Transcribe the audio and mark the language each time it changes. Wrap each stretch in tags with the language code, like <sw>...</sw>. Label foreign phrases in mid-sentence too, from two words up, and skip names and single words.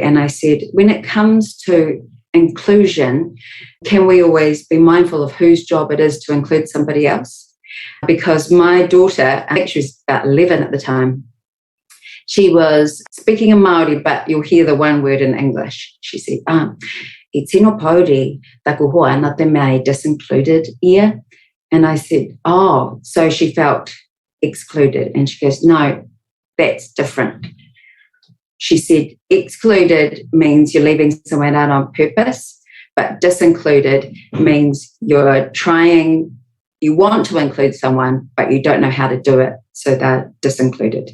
<en>And I said, when it comes to inclusion, can we always be mindful of whose job it is to include somebody else? Because my daughter, I think she was about 11 at the time, she was speaking in Māori, but you'll hear the one word in English. She said,</en> <mi>"I tino pauri taku hoa na te mea disincluded ia."</mi> <en>And I said, "Oh," so she felt excluded. And she goes, "No, that's different." She said, excluded means you're leaving someone out on purpose, but disincluded means you want to include someone, but you don't know how to do it, so they're disincluded.</en>